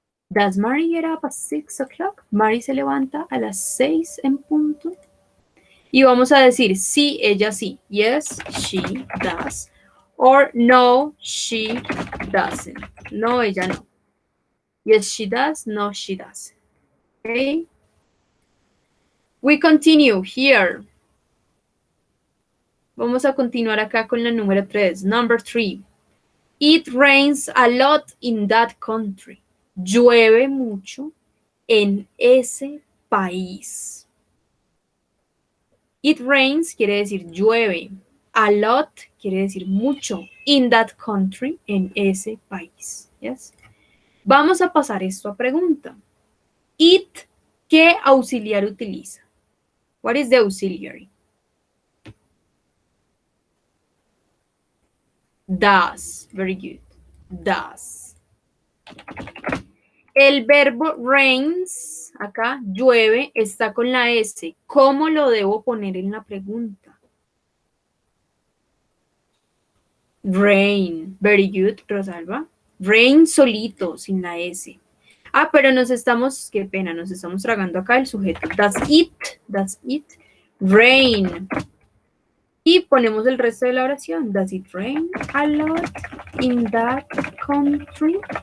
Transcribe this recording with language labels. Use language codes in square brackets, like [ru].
[en] Does Mary get up at 6 o'clock? [es] Mary se levanta a las 6 en punto. Y vamos a decir sí, ella sí. [en] Yes, she does. Or no, she doesn't. [es] No, ella no. [en] Yes, she does. No, she doesn't. Okay. We continue here. [es] Vamos a continuar acá con la número 3. [en] Number 3. It rains a lot in that country. [es] Llueve mucho en ese país. It rains quiere decir llueve. A lot quiere decir mucho. [en] In that country, [es] en ese país. [en] Yes. [es] Vamos a pasar esto a pregunta. It, ¿qué auxiliar utiliza? [en] What is the auxiliary? Does. Very good. Does. [es] El verbo rains, acá, llueve, está con la S. ¿Cómo lo debo poner en la pregunta? Rain. [en] Very good, [es] Rosalba. Rain solito, sin la S. Pero qué pena, nos estamos tragando acá el sujeto. [en] Does it rain? [es] Y ponemos el resto de la oración. [en] Does it rain a lot in that country?